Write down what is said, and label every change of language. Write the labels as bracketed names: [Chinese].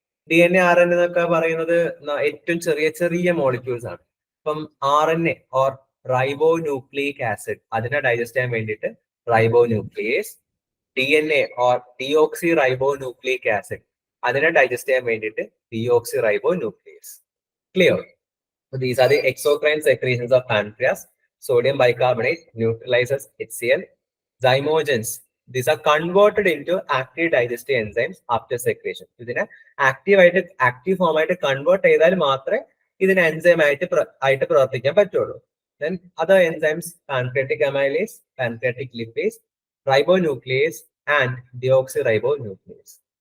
[Malayalam] DNA RNA എന്നൊക്കെ പറയുന്നത് ഏറ്റവും ചെറിയ ചെറിയ മോളിക്യൂൾസ് ആണ്. അപ്പം RNA ഓർ റൈബോ ന്യൂക്ലിയിക് ആസിഡ് അതിനെ ഡൈജസ്റ്റ് ചെയ്യാൻ വേണ്ടിയിട്ട് റൈബോ nuclease, DNA or deoxy റൈബോ nucleic acid അതിനെ ഡൈജസ്റ്റ് ചെയ്യാൻ വേണ്ടിയിട്ട് deoxy റൈബോ nuclease. Clear? [English] These are the exocrine secretions of pancreas. Sodium bicarbonate neutralizes HCl. Zymogens, these are converted into active digestive enzymes after secretion. [Malayalam] ഇതിനെ active form ആയിട്ട് convert ചെയ്താൽ മാത്രമേ ഇതിന് enzyme ആയിട്ട് പ്രവർത്തിക്കാൻ പറ്റുള്ളൂ. [English] Then other enzymes, pancreatic amylase, pancreatic lipase, ribonuclease and deoxyribonuclease.